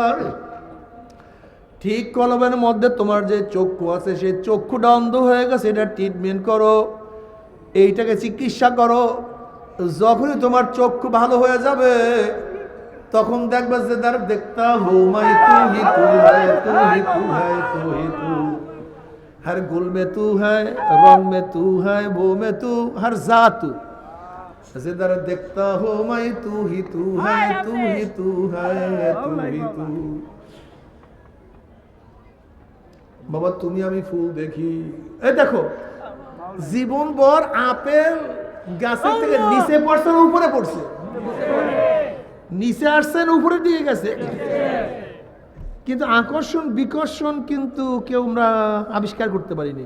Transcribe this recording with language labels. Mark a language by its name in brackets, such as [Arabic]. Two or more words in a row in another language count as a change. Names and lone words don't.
[Bangla] ঠিক কলবের মধ্যে তোমার যে চক্ষু আছে সেই চক্ষুটা অন্ধ হয়ে গেছে, এটা ট্রিটমেন্ট করো, এইটাকে চিকিৎসা করো। যখনই তোমার চক্ষু ভালো হয়ে যাবে তখন দেখবে যে তার [Hindi] देखता हो मैं तू ही तू है, तू ही तू है, तू ही तू, हर गुल में तू है, रंग में तू है, वो में तू, हर जा तू, जिधर देखता हो मैं तू ही तू है, तू ही तू है, तू ही तू। [Bangla] বাবা তুমি আমি ফুল দেখি, এই দেখো জীবন ভর আপেল গাছের থেকে নিচে পড়ছে না উপরে পড়ছে? নিচে আসছেন উপরে দিয়ে গেছে, কিন্তু আকর্ষণ বিকর্ষণ কিন্তু কেউ আমরা আবিষ্কার করতে পারিনি।